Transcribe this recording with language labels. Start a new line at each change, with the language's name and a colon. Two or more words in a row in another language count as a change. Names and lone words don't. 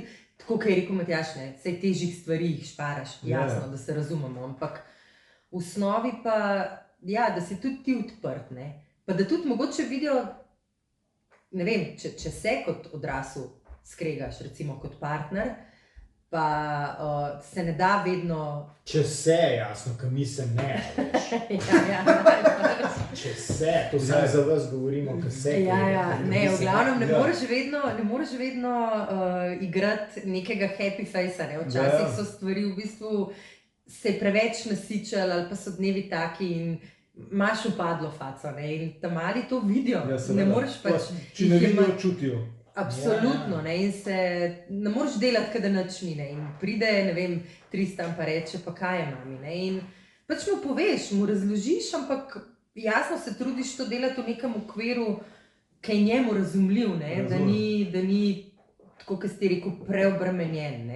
Slovenian: Tako, kot je rekel Matjaž, ne, saj težjih stvari jih šparaš, jasno, da se razumemo, ampak v osnovi pa, ja, da si tudi ti odprt, ne, pa da tudi mogoče vidijo, ne vem, če se kot odrasel skregaš, recimo kot partner, pa se ne da vedno... Če se, jasno, ko mislim ne, veš. Če se, to samo za vas govorimo, ko se... Ne, v glavnem ne moreš vedno igrati nekega
English: happy face-
Slovenian: a, ne, včasih so stvari v bistvu se preveč nasičali ali pa so dnevi taki in imaš upadlo faco, ne, in ta mali to vidijo, ne moreš pač... Če ne vidijo, čutijo. Absolutno, ne, in se ne moreš delati, kada nič ni, ne, in pride, ne vem, Tristan pa reče, pa kaj je mami, ne, in pač mu poveš, mu razložiš, ampak jasno se trudiš to delati v nekem okviru, ki je njemu razumljiv, ne, da ni, tako kot ste rekel, preobremenjen, ne.